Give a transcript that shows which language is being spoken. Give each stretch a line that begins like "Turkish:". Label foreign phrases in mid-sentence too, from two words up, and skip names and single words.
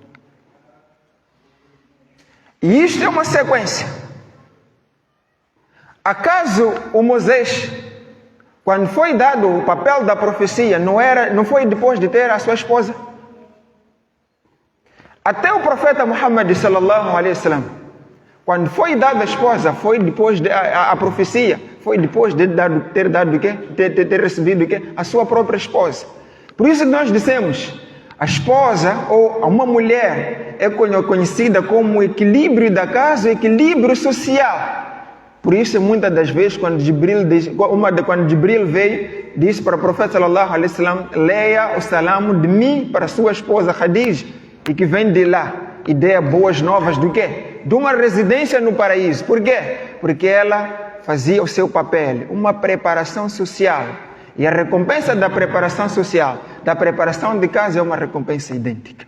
Portuguese: E isto é uma sequência. Acaso o Moisés, quando foi dado o papel da profecia, não foi depois de ter a sua esposa? Até o profeta Muhammad
Arabic: صلى الله عليه وسلم,
Portuguese: quando foi dada a esposa, foi depois a profecia, foi depois de ter dado o quê? Ter recebido o quê? A sua própria esposa. Por isso que nós dissemos, a esposa ou uma mulher é conhecida como o equilíbrio da casa, o equilíbrio social. Por isso, muitas das vezes, quando Jibril veio, disse para o profeta
Arabic: صلى الله عليه وسلم,
Portuguese: leia o salamo de mim para sua esposa Khadija, e que vem de lá e dê boas novas do quê? De uma residência no paraíso. Por quê? Porque ela fazia o seu papel, uma preparação social. E a recompensa da preparação social, da preparação de casa, é uma recompensa idêntica.